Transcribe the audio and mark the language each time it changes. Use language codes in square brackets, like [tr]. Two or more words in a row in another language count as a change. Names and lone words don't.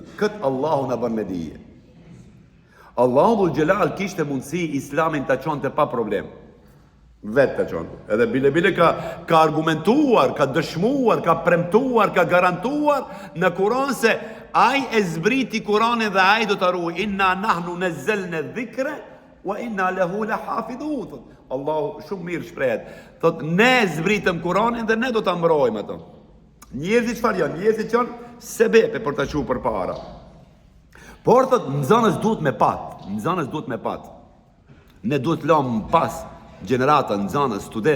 [sq] Këtë Allahu na bën me dije. Allahu dhul Gjelal kishte mundësi islamin ta çonte pa problem. Vetë ta çonte. Edhe bile ka argumentuar, ka dëshmuar, ka premtuar, ka garantuar në Kur'an se ai e zbriti Kur'anin dhe ai do ta ruaj. [ar] إنا نحن نزلنا الذكر وإنا له لحافظون. [sq] Allahu shumë mirë shprehet. Thot, ne zbritëm Kur'anin dhe ne do ta mbrojmë atë. Njerëzit çfarë janë? Njerëzit janë sebepe për ta çuar përpara. Por thot, nxënës duhet me pat. Ne duhet lëm pas gjenerata nxënës student.